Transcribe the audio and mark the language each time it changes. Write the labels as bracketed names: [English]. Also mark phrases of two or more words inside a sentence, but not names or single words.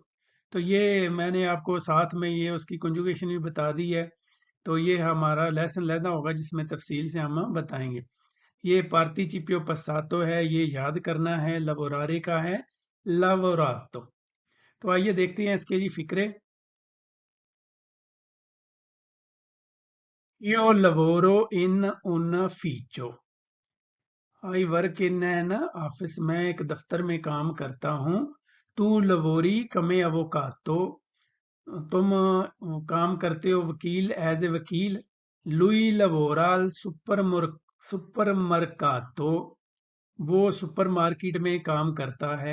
[Urdu] تو یہ میں نے آپ کو ساتھ میں یہ اس کی کنجوگیشن بھی بتا دی ہے. تو یہ ہمارا لیسن لینا ہوگا جس میں تفصیل سے ہم بتائیں گے. ये [Italian] participio passato [Urdu] ہے، یہ یاد کرنا ہے. लवोरारे کا ہے लवोरातो। تو آئیے دیکھتے ہیں اس کے جی فقرے. [Italian] Io lavoro in un ufficio। [English] I work in an office, [Urdu] میں ایک دفتر میں کام کرتا ہوں. [Italian] tu lavori come avvocato, [Urdu] تم کام کرتے ہو وکیل, [English] as a [Urdu] वकील। [Italian] lui lavora al supermercato, [Urdu] وہ سپرمارکیٹ میں کام کرتا ہے.